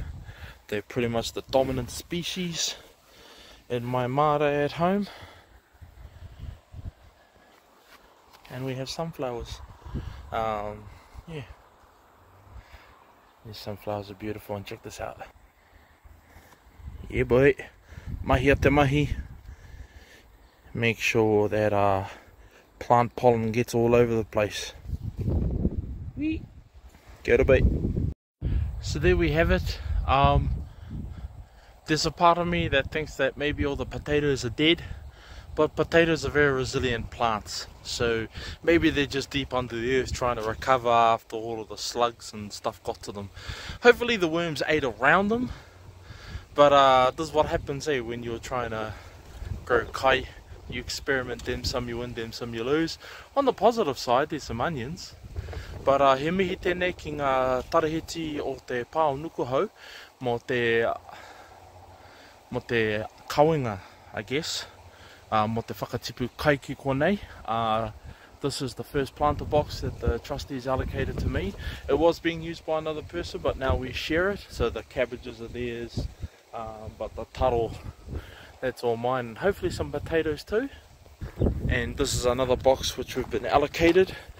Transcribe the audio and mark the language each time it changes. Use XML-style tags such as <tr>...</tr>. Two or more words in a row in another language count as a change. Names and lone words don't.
<en>They're pretty much the dominant species in my marae at home. And we have sunflowers. Yeah. These sunflowers are beautiful, and check this out. Yeah boy,</en> <mi>mahi a te mahi.</mi> <en>Make sure that plant pollen gets all over the place. Wee.</en> <mi>Kia ora bye.</mi> <en>So there we have it. There's a part of me that thinks that maybe all the potatoes are dead, but potatoes are very resilient plants, so maybe they're just deep under the earth trying to recover after all of the slugs and stuff got to them. Hopefully the worms ate around them. But this is what happens when you're trying to grow kai. You experiment, them some you win, them some you lose. On the positive side, there's some onions.</en> <mi>But he mihi tēnei ki ngā tarahiti o te pā o Nukuhau, mo te kawenga,</mi> <en>I guess,</en> <mi>mo te whakatipu kai ki konei.</mi> <en>This is the first planter box that the trustees allocated to me. It was being used by another person, but now we share it, so the cabbages are theirs. But the taro, that's all mine, and hopefully some potatoes too. And this is another box which we've been allocated.</en>